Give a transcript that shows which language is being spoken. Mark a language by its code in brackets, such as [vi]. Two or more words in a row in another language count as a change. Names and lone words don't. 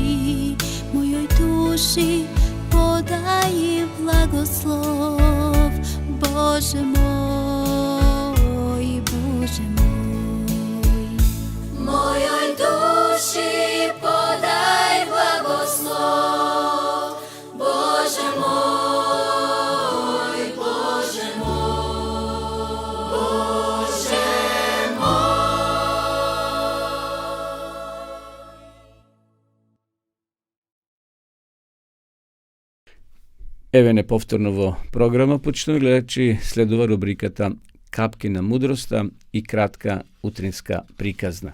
[sr] Mojoj duši podaj blagoslov, Bože moj, Bože moj. Mojoj duši podaj blagoslov, Bože moj, Bože moj, Bože moj. [mk] Еве неповторново програма почнува гледачи следува рубриката Капки на мудроста и кратка утринска приказна.